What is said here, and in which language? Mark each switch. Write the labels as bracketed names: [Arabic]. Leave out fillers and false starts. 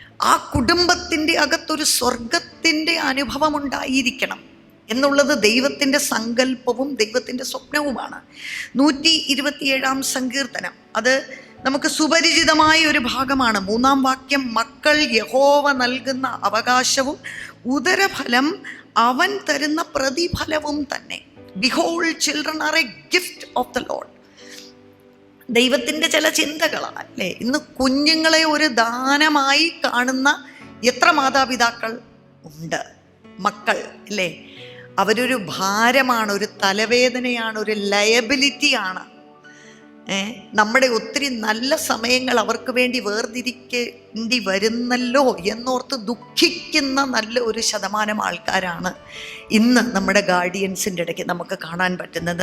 [Malayalam] ആ കുടുംബത്തിൻ്റെ അകത്തൊരു സ്വർഗത്തിൻ്റെ അനുഭവം ഉണ്ടായിരിക്കണം എന്നുള്ളത് ദൈവത്തിൻ്റെ സങ്കല്പവും ദൈവത്തിൻ്റെ സ്വപ്നവുമാണ്. 127 സങ്കീർത്തനം, അത് നമുക്ക് സുപരിചിതമായ ഒരു ഭാഗമാണ്. 3-ാം വാക്യം, മക്കൾ യഹോവ നൽകുന്ന അവകാശവും ഉദരഫലം അവൻ തരുന്ന പ്രതിഫലവും തന്നെ. [English] Behold, children are a gift of the Lord. [Malayalam] ദൈവത്തിൻ്റെ ചില ചിന്തകളാണ്, അല്ലേ? ഇന്ന് കുഞ്ഞുങ്ങളെ ഒരു ദാനമായി കാണുന്ന എത്ര മാതാപിതാക്കൾ ഉണ്ട്? മക്കൾ, അല്ലേ? അവരൊരു ഭാരമാണ്, ഒരു തലവേദനയാണ്, ഒരു ലയബിലിറ്റിയാണ്. നമ്മുടെ ഒത്തിരി നല്ല സമയങ്ങൾ അവർക്ക് വേണ്ടി വേർതിരിക്കേണ്ടി വരുന്നല്ലോ എന്നോർത്ത് ദുഃഖിക്കുന്ന നല്ല ഒരു ശതമാനം ആൾക്കാരാണ് ഇന്ന് നമ്മുടെ ഗാർഡിയൻസിൻ്റെ ഇടയ്ക്ക് നമുക്ക് കാണാൻ പറ്റുന്നത്.